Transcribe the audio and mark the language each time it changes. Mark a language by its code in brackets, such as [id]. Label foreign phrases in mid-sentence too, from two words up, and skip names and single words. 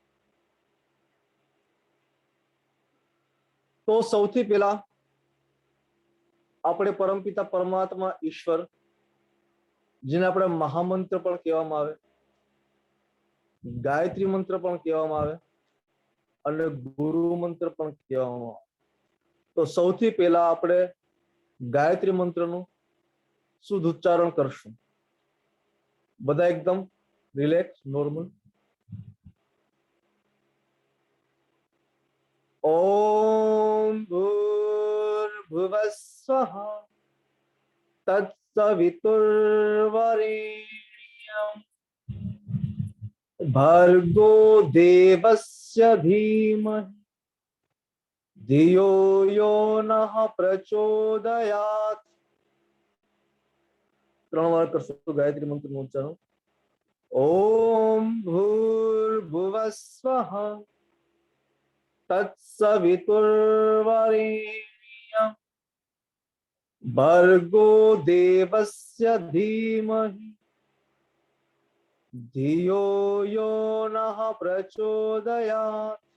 [gu] તો સૌથી પહેલા આપણે પરમપિતા પરમાત્મા ઈશ્વર, જેને આપણે મહામંત્ર પણ કહેવામાં આવે, ગાયત્રી મંત્ર પણ કહેવામાં આવે અને ગુરુ મંત્ર પણ કહેવામાં આવે। તો સૌથી પહેલા આપણે ગાયત્રી મંત્રનું શુદ્ધ ઉચ્ચારણ કરશું। બધા એકદમ [en] relax, normal. [sa] ओम भूर्भुवस्वः तत्सवितुर्वरेण्यं भर्गो देवस्य धीमहि धियो यो नः प्रचोदयात्। [gu] 3 વાર કરશું ગાયત્રી મંત્રનું ઉચ્ચારણ। [sa] ओम भूर्भुवस्वः तत्सवितुर्वरेण्यं भर्गो देवस्य धीमहि धियो यो नः प्रचोदयात्।